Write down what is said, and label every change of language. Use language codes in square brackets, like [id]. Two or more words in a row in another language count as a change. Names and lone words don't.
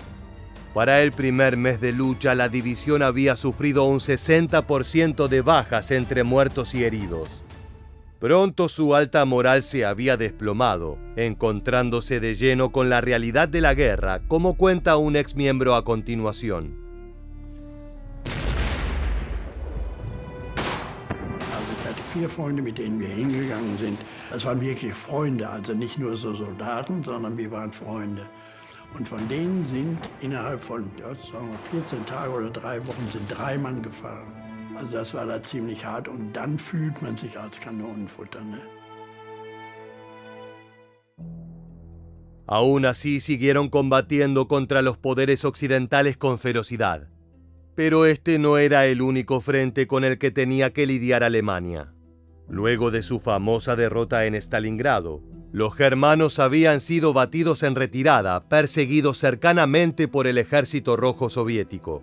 [es] Para el primer mes de lucha, la división había sufrido un 60% de bajas entre muertos y heridos. Pronto su alta moral se había desplomado, encontrándose de lleno con la realidad de la guerra, como cuenta un exmiembro a continuación. [de] Also ich hatte 4 Freunde, mit denen wir hingegangen sind. Das waren wirklich Freunde, also nicht nur so Soldaten, sondern wir waren Freunde. Und von denen sind innerhalb von, sagen wir 14 Tage oder 3 Wochen sind 3 Mann gefahren. Also das war da ziemlich hart und dann fühlt man sich als Kanonenfutter, ne? [es] Aún así siguieron combatiendo contra los poderes occidentales con ferocidad. Pero este no era el único frente con el que tenía que lidiar Alemania. Luego de su famosa derrota en Stalingrado, los germanos habían sido batidos en retirada, perseguidos cercanamente por el ejército rojo soviético.